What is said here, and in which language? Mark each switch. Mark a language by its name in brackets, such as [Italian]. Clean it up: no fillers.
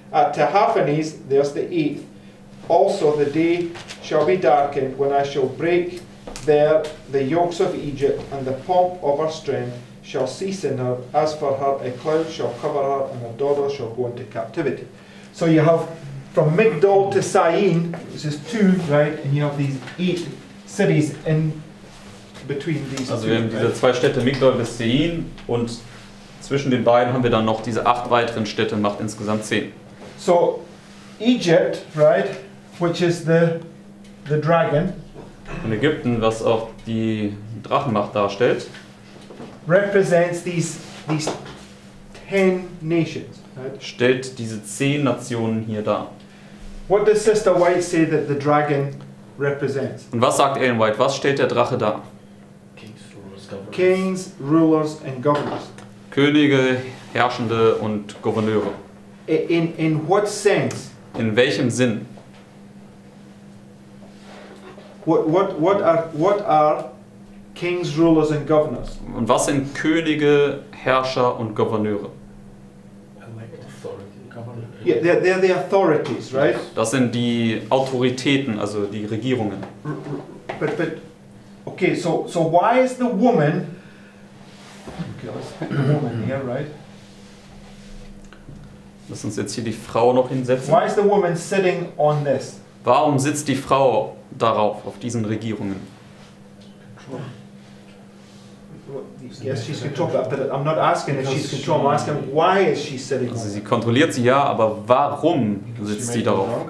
[English] At Tahaphanes, there's the 8th. Also the day shall be darkened when I shall break there the yokes of Egypt, and the pomp of her strength shall cease in her. As for her, a cloud shall cover her, and her daughter shall go into captivity. So you have from Migdol to Syene, which is 2, right? And you have these 8 cities in between these [German] Also [English] two. [German] wir haben diese zwei Städte Migdol bis Zehn und zwischen den beiden haben wir dann noch diese 8 weiteren Städte, macht insgesamt 10. [English] So Egypt, right, which is the dragon, [German] Und Ägypten, was auch die Drachenmacht darstellt, [English] represents these 10 nations. Right? [German] stellt diese 10 Nationen hier dar. [English] What does Sister White say that the dragon represents? [German] Und was sagt Ellen White? Was stellt der Drache dar? [English] Kings, rulers, governors. Kings, rulers, and governors. [German] Könige, Herrschende und Gouverneure. [English] In what sense? [German] In welchem Sinn? [English] What are kings, rulers, and governors? [German] Und was sind Könige, Herrscher und Gouverneure? [English] Authority. Government. Yeah, they're the authorities, right? [German] Das sind die Autoritäten, also die Regierungen. [English] But okay, so why is the woman? Okay, let's put the woman here, right? [German] Lass uns jetzt hier die Frau noch hinsetzen. [English] Why is the woman sitting on this? [German] Warum sitzt die Frau darauf, auf diesen Regierungen? [English] Yes, she's control, but I'm not asking if she's control. I'm asking why is she sitting on [German] Also sie [English] it? [German] kontrolliert sie ja, aber warum sitzt sie darauf?